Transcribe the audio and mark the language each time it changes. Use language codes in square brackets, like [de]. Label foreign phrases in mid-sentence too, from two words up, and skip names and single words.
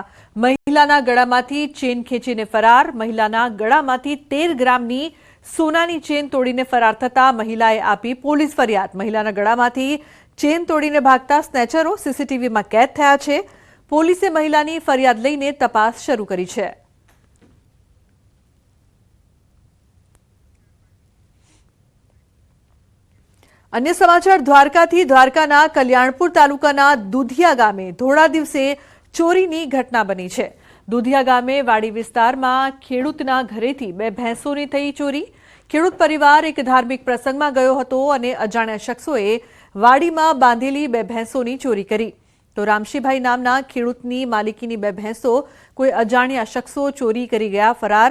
[gu] મહિલાના ગળામાંથી ચેઇન ખેંચીને ફરાર। મહિલાના ગળામાંથી 13 ગ્રામની સોનાની ચેઇન તોડીને ફરાર થતા મહિલાએ આપી પોલીસ ફરિયાદ। મહિલાના ગળામાંથી ચેઇન તોડીને ભાગતા સ્નેચરો સીસીટીવીમાં કેદ થયા છે। પોલીસે મહિલાની ફરિયાદ લઈને તપાસ શરૂ કરી છે। અન્ય સમાચાર દ્વારકાથી દ્વારકાના કલ્યાણપુર તાલુકાના દુધિયા ગામે ધોળા દિવસે ચોરીની ઘટના બની છે। દુધિયા ગામે વાડી વિસ્તારમાં ખેડૂતના ઘરેથી 2 ભેંસોની થઈ ચોરી। ખેડૂત પરિવાર એક ધાર્મિક પ્રસંગમાં ગયો હતો અને અજાણ્યા શખ્સોએ વાડીમાં બાંધેલી 2 ભેંસોની ચોરી કરી। તો રામશીભાઈ નામના ખેડૂતની માલિકીની 2 ભેંસો કોઈ અજાણ્યા શખ્સો ચોરી કરી ગયા ફરાર।